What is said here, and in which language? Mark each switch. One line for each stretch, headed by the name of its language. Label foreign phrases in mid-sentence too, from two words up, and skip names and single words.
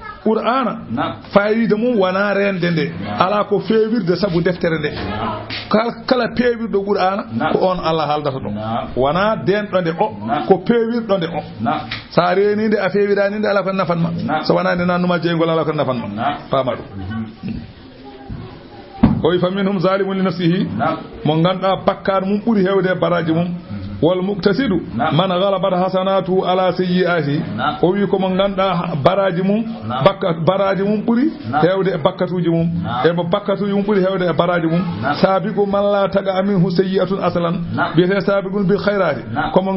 Fula: qur'ana fayide mum wana rende nde ala ko feewirde sabu deftere nde kala peewirdo qur'ana ko on Allah haldata ɗo wana denɗo nde o ko peewirɗo nde o sa renide a feewirani nde ala ko nafanma so wana nde nannuma jeygol ala ko nafanma fama ɗum o wi
Arabic: فمنهم ظالم لنفسه
Fula: mo ganduɗa bakkar mum ɓuuri hewde baraji mum
Arabic: والمقتصد من غلبت حسناته على سيئاته
Fula: o wi ko mo ganduɗa baraji mum ɓuuri hewde e bakkatuji mum e mo bakkatuji mum ɓuuri hewde e baraji mum
Arabic: السابق من لا تقع منه سيئة أصلا
Fula: biyete
Arabic: سابق بالخيرات
Fula: ko mo